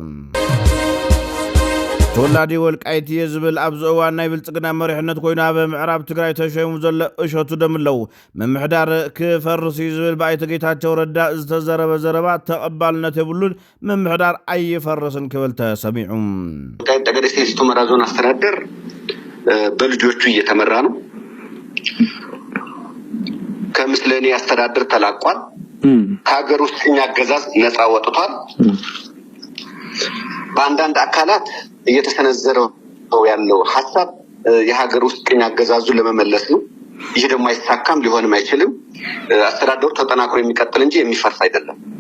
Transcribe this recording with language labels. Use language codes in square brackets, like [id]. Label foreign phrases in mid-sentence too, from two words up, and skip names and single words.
[ti] ተወላዲ ወልቃይት ዝብል ኣብ ዝእዋን ናይ ብልጽግና መሪሕነት ኮይኑ ኣብ ምዕራብ ትግራይ ተሸይሙ ዘሎ እሸቱ ደምለው ምምሕዳር ክፈርስ ዝብል ብኣይተ ጌታቸው ረዳ ዝተዘረበ ዘረባ ተቐባልነት የብሉን ምምሕዳር ኣይፈርስን ክብል ተሰሚዑ [am] ወልቃይት ጠገዴ ሰቲት ሁመራ ዞን አስተዳደር በልጆቹ እየተመራ ነው ከምስለኔ አስተዳደር ተላቋል ከሀገር ውስጥ አገዛዝ ነፃ ወጥቷል በአንዳንድ አካላት እየተሰነዘረው ያለው ሐሳብ የሀገር ውስጥ ቅኝ አገዛዙን ለመመለስ ነው ይሄ ደግሞ አይሳካም ሊሆንም አይችልም አስተዳደሩ ተጠናክሮ የሚቀጥል እንጂ የሚፈርስ አይደለም